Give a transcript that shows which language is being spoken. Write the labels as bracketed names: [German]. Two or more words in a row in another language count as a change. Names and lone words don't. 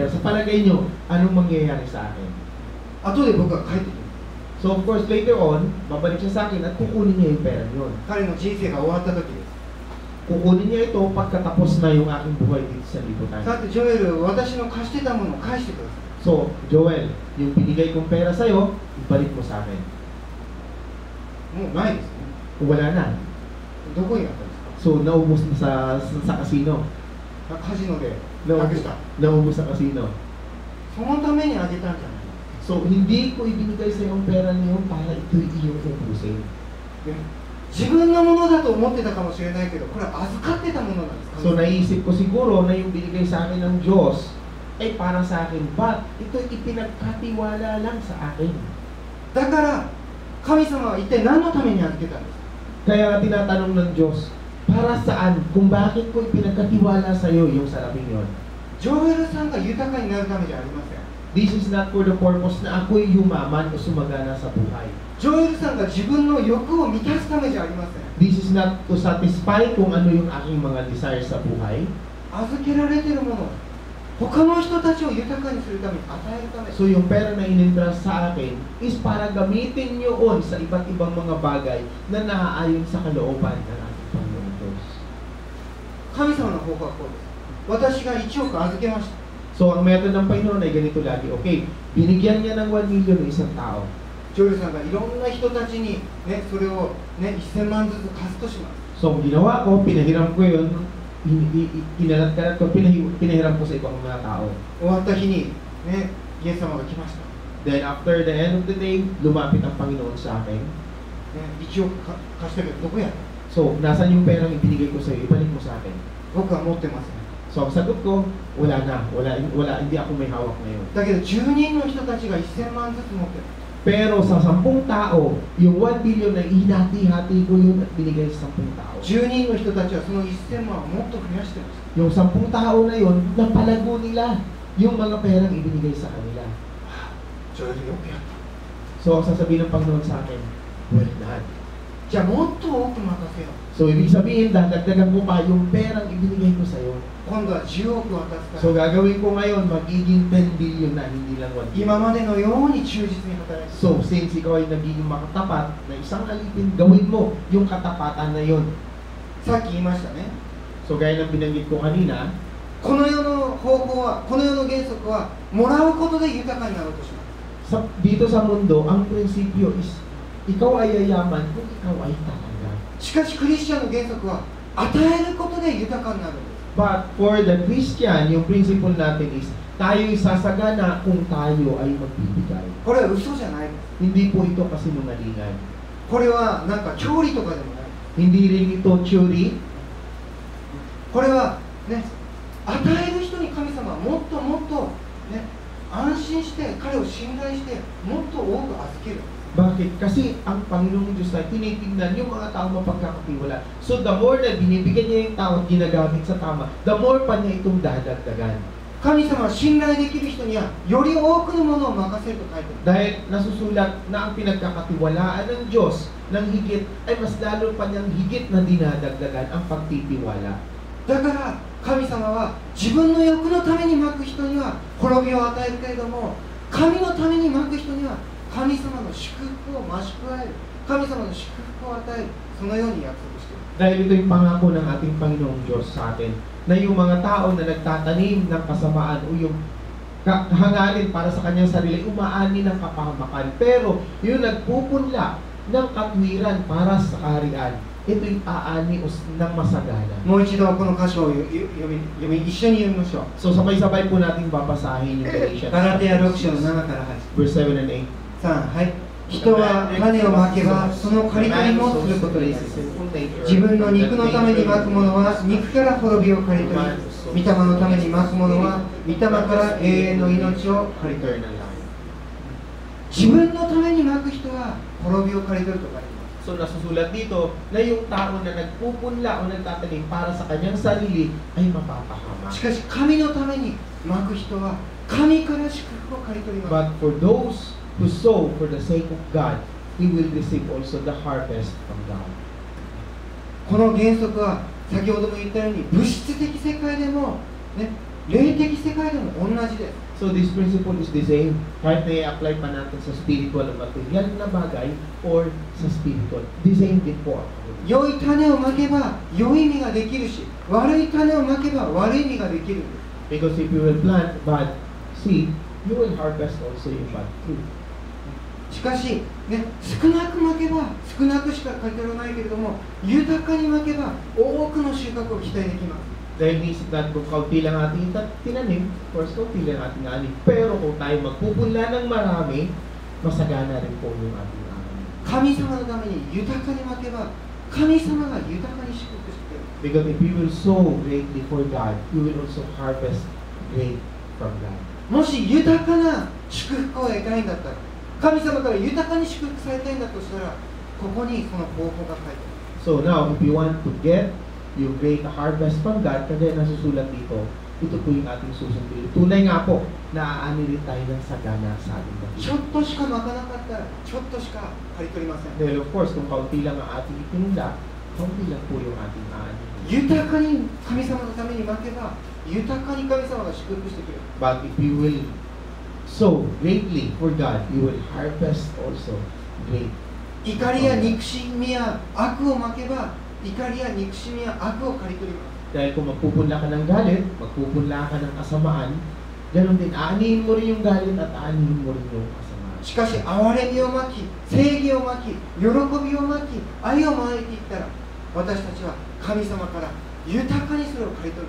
[Filipino] Sa palagay nyo, anong mangyayari sa akin? [Japanese] 後で僕が帰ってきます。 [English] So, of course, later on, [Filipino] babalik siya sa akin at kukunin niya yung pera yun. [Japanese] 彼の人生が終わった時です。 [Filipino] Kukunin niya ito pagkatapos na yung aking buhay dito sa liputan. [Japanese] さてジョエル、私の貸してたものを返してください。 [Filipino] So, Joel, yung binigay kong pera sa'yo, ibalik mo sa akin. [Japanese] もうないですね。 [Filipino] Wala na. [Japanese] どこにあったんですか。 [Filipino] So, naubos na sa casino. [Japanese] カジノでなくした。 [Filipino] Naubos sa casino. [Japanese] そのためにあげたんじゃない。 [Filipino] So, hindi ko ibinigay sa yung pera niyo para ito iyong ubusin. [Japanese] で自分のものだと思ってたかもしれないけど、これは預かってたものなんですか。 [Filipino] So, naisip ko siguro na yung binigay sa akin ng Diyos ay para sa akin. But, ito ipinagkatiwala lang sa akin. [Japanese] だから神様は一体何のために預けたんですか。 [Filipino] Kaya tinatanong ng Diyos, para saan? Kung bakit ko ipinagkatiwala sa iyo yung saraping yon? [Japanese] ジョエルさんが豊かになるためじゃありません。 [English] This is not for the purpose [Filipino] na ako'y yumaman o sumagana sa buhay. [Japanese] ジョエルさんが自分の欲を満たすためじゃありません。 [English] This is not to satisfy [Filipino] kung ano yung aking mga desires sa buhay. [Japanese] 預けられているもの、他の人たちを豊かにするために与えるため。 [Filipino] So yung pera na in-entrust sa akin is para gamitin yun sa iba't ibang mga bagay na naaayon sa kalooban ng ating Panginoon Diyos. [Japanese] 神様の方法はこうです。私が1億預けました。 [Filipino] So ang method ng Panginoon ay ganito lagi. Okay, binigyan niya ng 1 million ng isang tao. [Japanese] ジョエルさんがいろんな人たちに、ね、それを、ね、1000万ずつ貸すとします。 [Filipino] So ang ginawa ko, pinahiram ko yun, kinalat-kalat ko, pinahiram ko sa ibang mga tao. [Japanese] 終わった日に、ね、イエス様が来ました。 [English] Then after the end of the day, [Filipino] lumapit ang Panginoon sa akin. [Japanese] ね、1億貸したけどどこやった。 [Filipino] So, nasan yung perang ibinigay ko sa iyo? Ibalik mo sa akin. [Japanese] 僕は持ってません。 [Filipino] So, ang sagot ko, wala na. Wala, hindi ako may hawak ngayon. [Japanese] だけど10人の人たちが1000万ずつ持ってる。 [Filipino] Pero sa 10 tao, yung 1 billion na hinati-hati ko yun at binigay sa 10 tao. [Japanese] 10 人の人たちはその1000万をもっと増やしてました。 [Filipino] Yung 10 tao na yun, napalago nila yung mga perang ibinigay sa kanila. [Japanese] ジョエルよくやった。 [Filipino] So, ang sasabihin ng Panginoon sa akin, [English] well done. [Japanese] じゃあもっと多く任せよう。 [Filipino] So, ibig sabihin, dadagdagan mo pa yung perang ibinigay ko sa iyo. [Japanese] 今度は10億渡すから。 [Filipino] So, gagawin ko ngayon, magiging 10 billion na, hindi lang 1 billion. [Japanese] 今までのように忠実に働いて。 [Filipino] So, since ikaw ay nagiging makatapat na isang alipin, gawin mo yung katapatan na yun. [Japanese] さっき言いましたね。 [Filipino] So, gaya ng binanggit ko kanina, [Japanese] この世の方法は、この世の原則は、もらうことで豊かになろうとします。 [Filipino] dito sa mundo, ang prinsipyo is, ikaw ay yayaman kung ikaw ay tatanggap. [Japanese] しかしクリスチャンの原則は、与えることで豊かになるんです。 [English] But for the Christian, [Filipino] yung principle natin is, tayo'y sasagana kung tayo ay magbibigay. [Japanese] これは嘘じゃないです。 [Filipino] Hindi po ito kasinungalingan. [Japanese] これはなんか教理とかでもない。 [Filipino] Hindi rin ito theory. [Japanese] これはね、与える人に神様はもっともっとね、安心して彼を信頼してもっと多く預ける。 [Filipino] Bakit? Kasi ang Panginoong Diyos ay tinitingnan yung mga tao mapagkakatiwala. [English] So the more [Filipino] na binibigyan niya yung tao at ginagamit sa tama, [English] the more [Filipino] pa niya itong dadagdagan. [Japanese] 神様は信頼できる人にはより多くのものを任せると書いてある。 [Filipino] Dahil nasusulat na ang pinagkakatiwalaan ng Diyos ng higit ay mas lalo pa niyang higit na dinadagdagan ang pagtitiwala. [Japanese] だから神様は自分の欲のためにまく人には滅びを与えるけれども、神のためにまく人には神様の祝福を増し加える、神様の祝福を与える、そのように約束している。 [Filipino] Dahil ito yung pangako ng ating Panginoong Diyos sa atin, na yung mga tao na nagtatanim ng kasamaan o yung hangarin para sa kanyang sarili, umaani ng kapahamakan. Pero yung nagpupunla ng katwiran para sa kaharian, ito'y aani ng masagana. [Japanese] もう一度この箇所を一緒に読みましょう。 [Filipino] So sabay-sabay po natin babasahin yung Galatians [Japanese] ガラテヤ6章の7から8。 [English] verse 7 and 8. [Japanese] 3、はい。人は種をまけばその刈り取りもすることです。自分の肉のためにまくものは肉から滅びを刈り取り、御霊のためにまくものは御霊から永遠の命を刈り取る。自分のためにまく人は滅びを刈り取ると書いてます。 [Filipino] So nasusulat dito na yung tao na nagpupunla o nagtatanim para sa kanyang sarili ay mapapahama. [Japanese] しかし神のためにまく人は神から祝福を刈り取ります。 [English] But for those who sow for the sake of God, we will receive also the harvest from God. [Japanese] この原則は先ほども言ったように物質的世界でも、ね、霊的世界でも同じです。 [English] So this principle is the same. [Filipino] Kahit na i-apply pa natin sa spiritual o material na bagay or sa spiritual. [English] The same [Filipino] din po. [Japanese] 良い種をまけば良い実ができるし、悪い種をまけば悪い実ができる。 [English] Because if you will plant bad seed, you will harvest also yung bad fruit. [Japanese] しかし、ね、少なくまけば少なくしか刈り取らないけれども、豊かにまけば多くの収穫を期待できます。 [Filipino] Dahil isip natin kung kaunti lang ating tinanim, [English] of course, [Filipino] kaunti lang ating anim. Pero kung tayo magpupunla ng marami, masagana rin po yung ating anim. [Japanese] 神様のために豊かにまけば、神様が豊かに祝福している。 [English] Because if you will sow greatly for God, you will also harvest great from God. [Japanese] もし豊かな祝福を得たいんだったら、神様から豊かに祝福されたいんだとしたら、ここにその方法が書いてある。 [English] So now, if you want to get yung great harvest from God, [Filipino] kaya nasusulat dito, ito po yung ating susundin. Tunay nga po, naaani rin tayo ng sagana sa ating [Japanese] ちょ [Filipino] bakit. [Japanese] っとしかまかなかったら、ちょっとしか刈り取りません。 [Filipino] Dahil [English] of course, [Filipino] kung kaunti lang ang ating itinunda, kaunti lang po yung ating aani. [Japanese] 豊かに神様のためにまけば、豊かに神様が祝福してくれる。 [English] But if you will sow greatly for God, you will harvest also great. [Japanese] 怒りや憎しみや悪をまけば、怒りや憎しみや悪を刈り取ります。 [Filipino] Dahil kung magpupunla ka ng galit, magpupunla ka ng kasamaan, ganun din, aanihin mo rin yung galit at aanihin mo rin yung kasamaan. [Japanese] しかし、憐れみをまき、正義をまき、喜びをまき、愛をまいていったら、私たちは神様から豊かにそれを刈り取る。